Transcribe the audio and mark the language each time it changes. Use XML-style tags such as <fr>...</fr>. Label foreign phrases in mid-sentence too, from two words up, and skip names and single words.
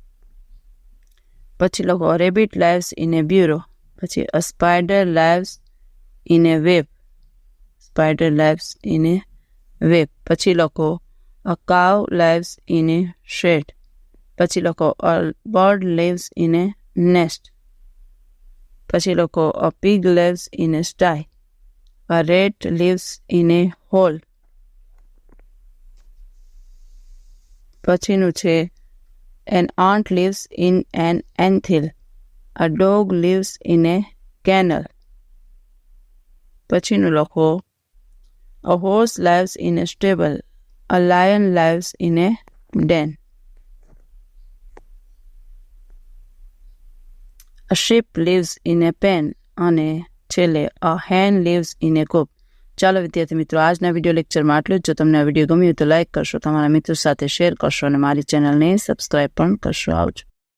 <gu>પછી લખો</gu> <en>a rabbit lives in a burrow. પછી a spider lives in a web. spider lives in a web.</en> <gu>પછી લખો</gu> <en>a cow lives in a shed.</en> <gu>પછી લખો</gu> <en>a bird lives in a nest.</en> <gu>પછી લખો</gu> <en>અ pig lives in a sty. A rat lives in a hole.</en> <gu>પછીનું છે</gu> <en>an ant lives in an anthill. A dog lives in a kennel.</en> <gu>પછીનું લખો</gu> <en>a horse lives in a stable. A lion lives in a den. A sheep lives in a pen.</en> <gu>અને છેલ્લે</gu> <en>a hen lives in a coop.</en> <gu>ચાલો વિદ્યાર્થી મિત્રો આજના વિડીયો લેક્ચરમાં આટલું જ. જો તમને આ વિડીયો ગમ્યો તો લાઇક કરશો, તમારા મિત્રો સાથે શેર કરશો અને મારી ચેનલને સબસ્ક્રાઈબ પણ કરશો. આવજો.</gu>